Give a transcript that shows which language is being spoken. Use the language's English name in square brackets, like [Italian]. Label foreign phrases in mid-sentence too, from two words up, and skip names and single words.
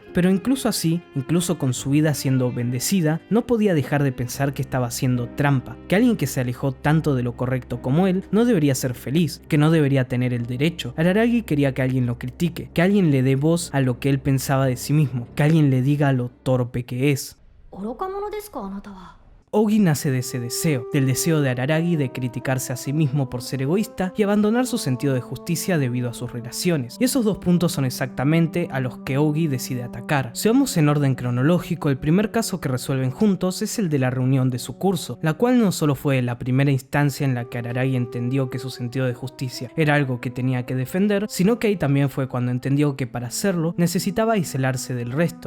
[Spanish] Pero incluso así, incluso con su vida siendo bendecida, no podía dejar de pensar que estaba haciendo trampa, que alguien que se alejó tanto de lo correcto como él no debería ser feliz, que no debería tener el derecho. Araragi quería que alguien lo critique, que alguien le dé voz a lo que él pensaba de sí mismo, que alguien le diga lo torpe que es. [Japanese] 愚か者ですかあなたは。 [Spanish] Ogi nace de ese deseo, del deseo de Araragi de criticarse a sí mismo por ser egoísta y abandonar su sentido de justicia debido a sus relaciones. Y esos dos puntos son exactamente a los que Ogi decide atacar. Si vamos en orden cronológico, el primer caso que resuelven juntos es el de la reunión de su curso, la cual no solo fue la primera instancia en la que Araragi entendió que su sentido de justicia era algo que tenía que defender, sino que ahí también fue cuando entendió que para hacerlo necesitaba aislarse del resto.